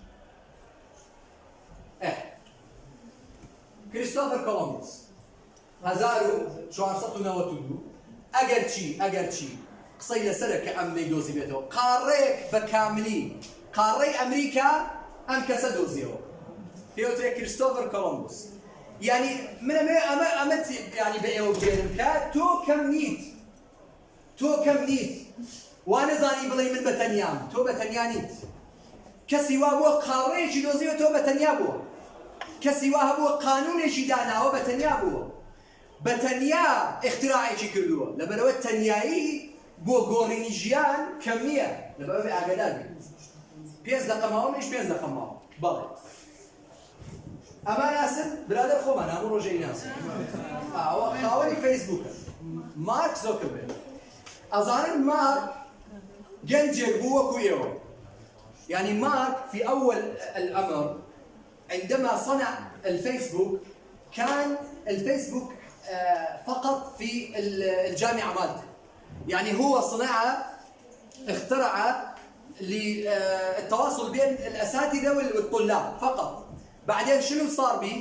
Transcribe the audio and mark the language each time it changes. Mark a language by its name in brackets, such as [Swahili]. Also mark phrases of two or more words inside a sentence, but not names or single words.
[Central Kurdish] كريستوفر كولومبوس 1492 ئەگەر چی قسەی لەسەرە کە ئەم نەیدۆزی بێتەوە قارەیەک بە کاملی قارەی ئەمریکا ئەم کەسە دۆزیەوە پێوترێ كريستوفر كولومبوس يعني من ئەمە يعني بە ئێوە بگێنم کە تۆ کەم نیت وانا زاني بڵێ من بەتەنیام تۆ بەتەنیا نیت کەسی وا بووە قاڕەیەکی دۆزیوە تۆ بەتەنیا بووە کەسی وا هەبووە قانونێکی داناوە بەتەنیا بووە بەتەنیا اختراعێکی کردووە لەبەرەوە تەنیایی بۆ گۆڕینی ژیان کەم نییە لەبەرەوە ئاگادار بێت 5 دقە ماوە منیش 5 دقە ماوە بەڵێ ئەمە ناسن برادر خۆمان هەموو ڕۆژەی ناسن خاوەنی فەیسبووکە مارک زۆکربێت ئەزانن مارک گەنجێک بوو وەکو ئێوە [Arabic] يعني مارك في أول الأمر عندما صنع الفيسبوك كان الفيسبوك فقط في الجامعة مالته يعني هو صنعها اخترع للتواصل بين الأساتذة والطلاب فقط بعدين شنو صار به؟